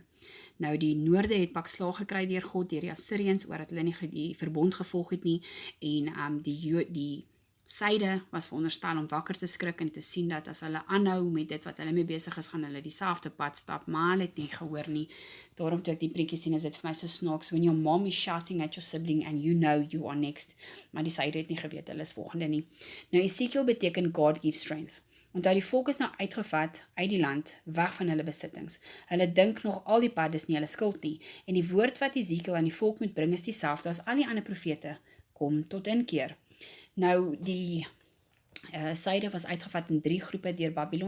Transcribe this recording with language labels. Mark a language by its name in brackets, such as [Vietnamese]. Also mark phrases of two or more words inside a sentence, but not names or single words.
[Afrikaans] Nou die noorde het pak slaag gekry deur God, deur die Assiriërs, oor dat hulle nie die verbond gevolg het nie, en die syde was veronderstel om wakker te skrik en te sien dat as hulle aanhou met dit wat hulle mee besig is, gaan hulle dieselfde pad stap, maar hulle het nie gehoor nie. Daarom toe ek die prentjie sien, is dit vir my so snaaks, [English] when your mom is shouting at your sibling and you know you are next, [Afrikaans] maar die syde het nie geweet, hulle is volgende nie. Nou Ezekiel beteken [English] God gives strength. [Afrikaans] Onthou die volk is nou uitgevat uit die land, weg van hulle besittings. Hulle dink nog al die pad is nie hulle skuld nie, en die woord wat Ezekiel aan die volk moet bring is dieselfde as al die ander profete, kom tot inkeer. Nou, die syde was uitgevat in 3 groepe deur Babylon.